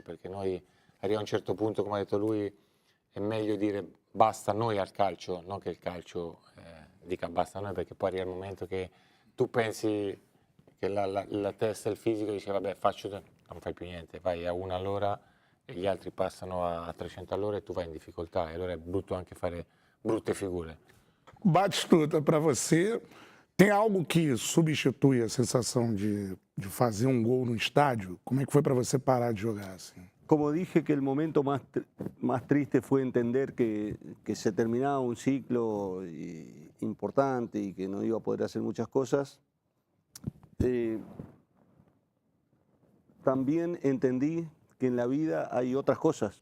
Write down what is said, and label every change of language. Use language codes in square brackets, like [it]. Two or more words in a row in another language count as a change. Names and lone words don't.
[it] perché noi arriva a un certo punto, come ha detto lui, è meglio dire basta a noi al calcio, non che il calcio dica basta a noi, perché poi arriva il momento che tu pensi che la testa e il fisico dice vabbè faccio, non fai più niente, vai a 1 all'ora e gli altri passano a 300 all'ora e tu vai in difficoltà, e allora è brutto anche fare brutte figure. [pt] Batistuta, para você, tem algo que substitui a sensação de fazer um gol no estádio? Como é que foi para você parar de jogar assim? [es] Como dije que el momento más triste fue entender que se terminaba un ciclo importante y que no iba a poder hacer muchas cosas, también entendí que en la vida hay otras cosas.